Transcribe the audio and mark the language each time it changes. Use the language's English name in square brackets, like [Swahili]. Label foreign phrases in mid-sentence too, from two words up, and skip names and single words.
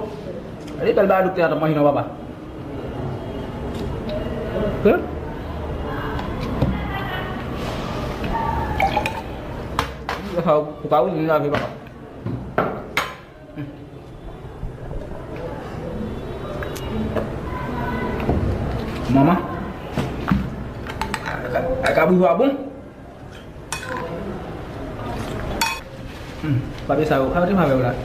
[French] Allez, belle balle, docteur, moi, je ne vois pas. Pourquoi vous ne l'avez pas? Maman, [Indonesian] kamu buat apa? Bapak saya, kamu di mana berada?